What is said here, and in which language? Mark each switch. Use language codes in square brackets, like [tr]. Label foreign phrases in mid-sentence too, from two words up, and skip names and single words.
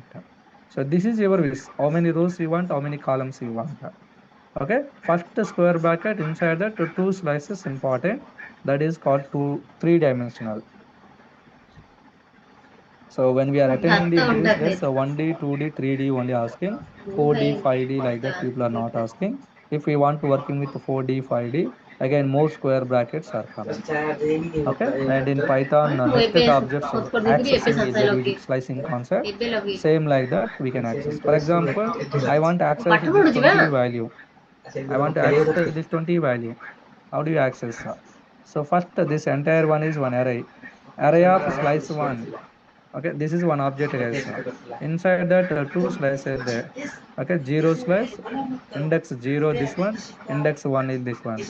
[en] So this is your wish. How many rows you want? How many columns you want? Okay, first square bracket, inside that 2 slices important. That is called 3-dimensional. So when we are attending the [or] ଭାତ [en] interviews, [or] ଅଣ୍ଡା [en] there's a [or] ଖାଇବି [en] 1D, 2D, 3D only asking. [or] ମୁଁ [en] 4D, [or] ଖାଇବି [en] 5D like that people are not asking. If we want to working with 4D, 5D, again more square brackets are coming. Okay, and in Python, [or] ମୁଁ ଏବେ [en] nested objects [or] ହଟସ୍ପଟ୍ ଦେଇଥିଲି ଏବେ [en] accessing [or] ସାଙ୍ଗେ [en] is [or] ସାଙ୍ଗେ [en] a [or] ଲଗେଇ [en] digit slicing concept. [or] ଏବେ ଲଗେଇ [en] Same like that we can access. For example, I want to [or] ମୁଁ [en] access [or] ପାଠ [en] this [or] ପଢୁଛି ବା [en] 20 value. I want to access this 20 value. How do you access? So first this entire one is one array. Array of slice 1. Okay, this is one object, guys. Inside that 2 slices there. Okay, 0 slice, index 0 this one, index 1 is this one.